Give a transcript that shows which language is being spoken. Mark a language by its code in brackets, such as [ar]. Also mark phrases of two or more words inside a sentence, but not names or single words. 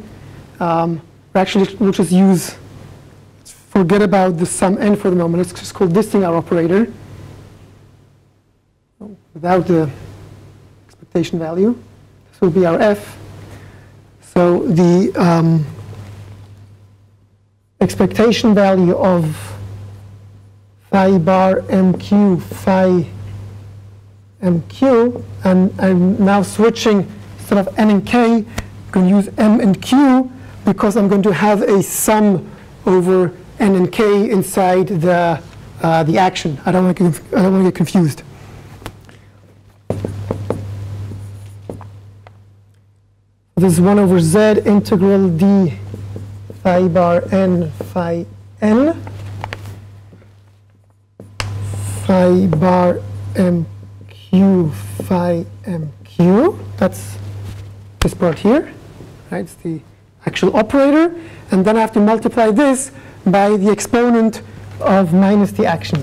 [en] Actually, we'll just forget about the sum n for the moment. Let's just call this thing our operator without the expectation value. This will be our F. So the expectation value of phi bar MQ phi MQ, and I'm now switching, instead of n and k, I'm going to use m and q because I'm going to have a sum over n and k inside the action. I don't want to get confused. This is 1 over z integral d phi bar n phi n phi bar mq phi mq. That's this part here, right? It's the actual operator, and then I have to multiply this by the exponent of minus the action.